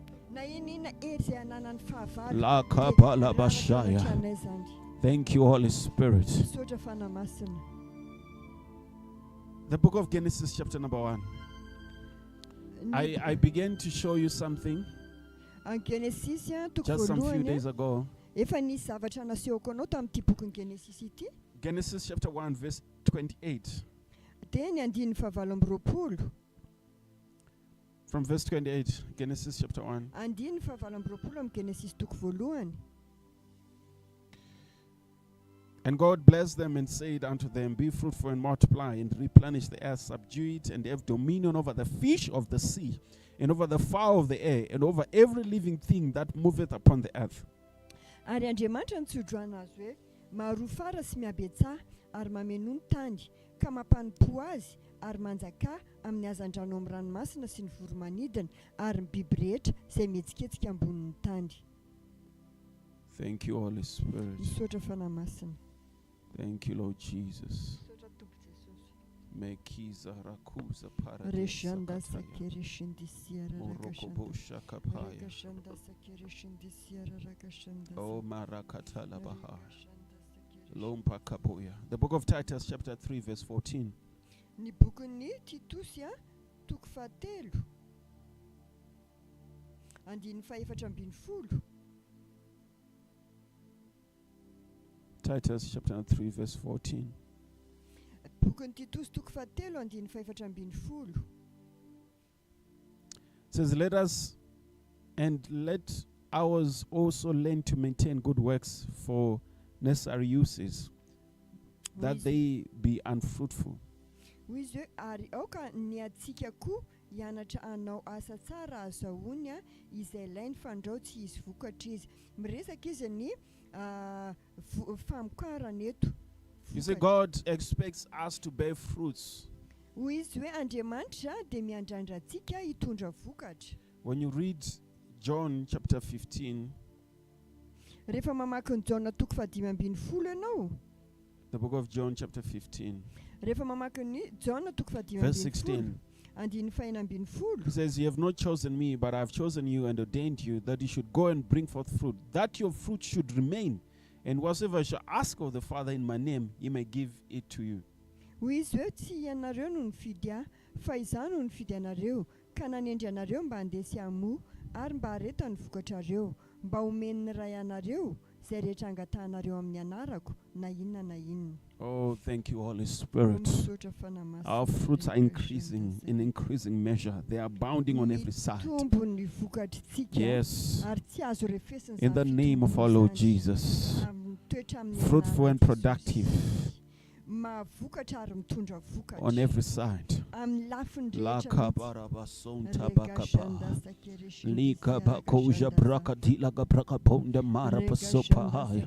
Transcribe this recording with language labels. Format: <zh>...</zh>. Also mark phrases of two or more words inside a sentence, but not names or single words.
<en>Thank you, Holy Spirit. The book of Genesis, chapter number 1. I began to show you something just some few days ago.</en> <mg>Efa nisy zavatra nasehoko anao tamin'ity bokin'ny Genesis ity.</mg> <en>Genesis chapter 1 verse 28.</en> <mg>Dia ny andininy fahavalo amby roapolo.</mg> <en>From verse 28, Genesis chapter 1.</en> <mg>Andininy fahavalo amby roapolo amin'ny Genesis toko voalohany.</mg> <en>And God blessed them and said unto them, Be fruitful and multiply, and replenish the earth, subdue it, and have dominion over the fish of the sea, and over the fowl of the air, and over every living thing that moveth upon the earth.</en> <mg>Ary Andriamanitra nitsodroana azy hoe maharoa fara sy mihabetsaha ary mameno ny tany ka mampanimpo azy ary manjaka amin'ny hazan-drano amin'ny ranomasina sy ny voromanidina ary ny biby rehetra izay mihetsiketsika ambonin'ny tany.</mg> <en>Thank you, Holy Spirit.</en> <mg>Misaotra fanahy-masina.</mg> <en>Thank you, Lord Jesus.</en> <mg>Misaotra Tompo Jesosy. Mekiza rakuza Reshanda paradisa sakereshindisia Morokobosha kapaya. rakashanda sakereshindisia rakashanda. Oh marakatala baha. Lompa kapoya.</mg> <en>The book of Titus chapter 3 verse 14.</en> <mg>Ny bokin'ny Titusy toko fahatelo. Andininy fahaefatra ambin'ny folo.</mg> <en>Titus chapter 3 verse 14.</en> <mg>Bokin'ny Titus toko fahatelo andininy fahaefatra ambin'ny folo.</mg> <en>It says, let ours also learn to maintain good works for necessary uses, that they be unfruitful.</en> <mg>Izy hoe ary aoka ny atsika koa hianatra hanao asa tsara azahoany izay ilainy fandrao tsy hisy vokatra izy. Miresaka izy ny famokarana eto.</mg> <en>You see, God expects us to bear fruits.</en> <mg>Hoy izy hoe Andriamanitra dia miandrandra atsika hitondra vokatra.</mg> <en>When you read John chapter 15,</en> <mg>rehefa mamaky ny Jaona toko fahadimy ambin'ny folo ianao,</mg> <en>the book of John chapter 15,</en> <mg>rehefa mamaky ny Jaona toko fahadimy verse ambin'ny folo 16, andininy fahaenina ambin'ny folo.</mg> <en>he says, "You have not chosen me, but I have chosen you and ordained you that you should go and bring forth fruit, that your fruit should remain, and whatsoever you shall ask of the Father in my name, he may give it to you."</en> <mg>Hoy izy hoe tsy ianareo no nifidy fa izaho no nifidy anareo ka nanendry anareo mba handesy amo ary mba hareta ny vokatrareo mba homen'ny ray anareo izay rehetra angatahanareo amin'ny anarako na inona na inona.</mg> <en>Oh, thank you, Holy Spirit.</en> <mg>Misaotra fanahy-masina.</mg> <en>Our fruits are increasing in increasing measure. They are abounding on every side.</en> <mg>Tombony vokatritsika</mg> <en>Yes.</en> <mg>ary tsy azo refesiny</mg> <en>In the name of our Lord Jesus. Fruitful and productive</en> <mg>mavokatra ary mitondra vokatra</mg> <en>on every side.</en> <mg>amin'ny lafiny Laka barabasonta bakapa. Lika bakoja brakadila gabraka ponda mara pasopa haya.</mg>